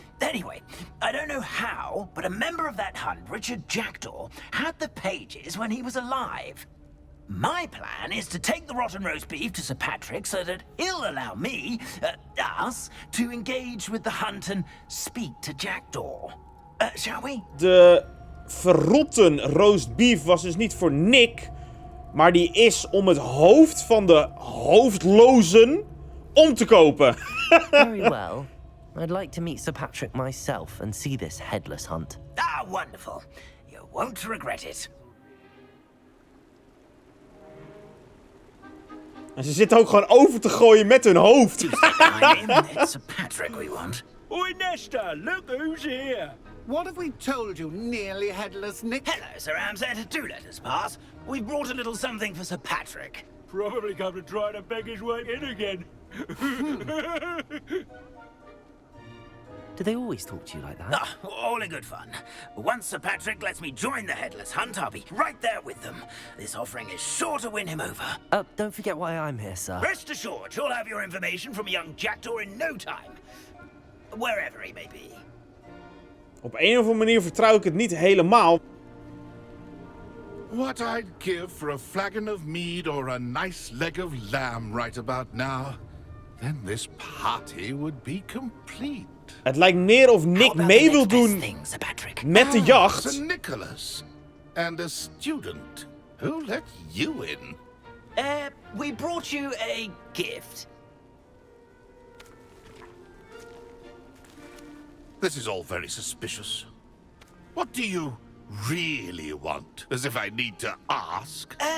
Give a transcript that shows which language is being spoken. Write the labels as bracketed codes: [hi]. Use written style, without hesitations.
[en] Anyway, I don't know how, but a member of that hunt, Richard Jackdaw, had the pages when he was alive. My plan is to take the rotten roast beef to Sir Patrick so that he'll allow me, us, to engage with the hunt and speak to Jackdaw. Shall we? [nl] De verrotten roast beef was dus niet voor Nick, maar die is om het hoofd van de hoofdlozen om te kopen. [en] Very well. I'd like to meet Sir Patrick myself and see this headless hunt. Ah, wonderful. You won't regret it. [nl] En ze zitten ook gewoon over te gooien met hun hoofd. [en] It's Sir Patrick we want. Oi, Nesta, look who's here. What have we told you, nearly headless Nick? Hello, Sir Ramsett. Do let us pass. We've brought a little something for Sir Patrick. Probably come to try to beg his way in again. Do they always talk to you like that? Ah, all in good fun. Once Sir Patrick lets me join the Headless Hunt, I'll be right there with them. This offering is sure to win him over. Don't forget why I'm here, sir. Rest assured, you'll have your information from young Jackdaw in no time. Wherever he may be. [nl] Op een of andere manier vertrouw ik het niet helemaal. [en] What I'd give for a flagon of mead or a nice leg of lamb right about now, then this party would be complete. [nl] Het lijkt meer of Nick mee wil doen met de jacht. [en] Sir Nicholas, and a student. Who let you in? We brought you a gift. This is all very suspicious. What do you really want? As if I need to ask.